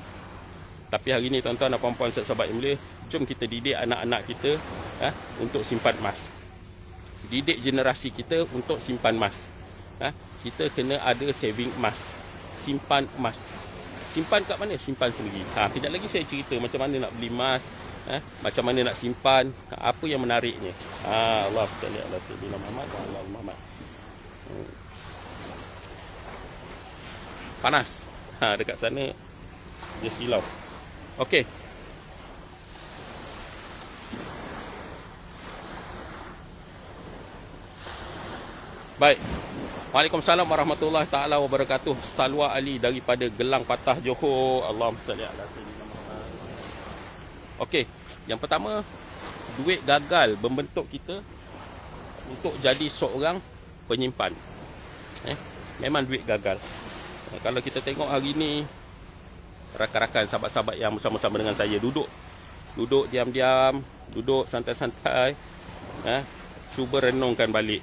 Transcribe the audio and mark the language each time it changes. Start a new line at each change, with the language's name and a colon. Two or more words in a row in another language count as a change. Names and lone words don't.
Malay: Tapi hari ni tuan-tuan dan puan-puan sahabat yang mulia, jom kita didik anak-anak kita untuk simpan emas. Didik generasi kita untuk simpan emas. Kita kena ada saving emas, simpan emas. Simpan kat mana? Simpan sendiri. Kejap lagi saya cerita macam mana nak beli emas, macam mana nak simpan, apa yang menariknya.
Arabic: الله صل على سيدنا محمد وعلى محمد.
Malay: Panas. Dekat sana dia silau. Okey. Baik.
Arabic: وعليكم السلام ورحمة الله تعالى وبركاته.
Malay: Salwa Ali daripada Gelang Patah, Johor.
Arabic: اللهم صل على سيدنا محمد.
Malay: Okey, yang pertama, duit gagal membentuk kita untuk jadi seorang penyimpan. Memang duit gagal. Kalau kita tengok hari ni, rakan-rakan, sahabat-sahabat yang bersama-sama dengan saya duduk diam-diam, duduk santai-santai, cuba renungkan balik.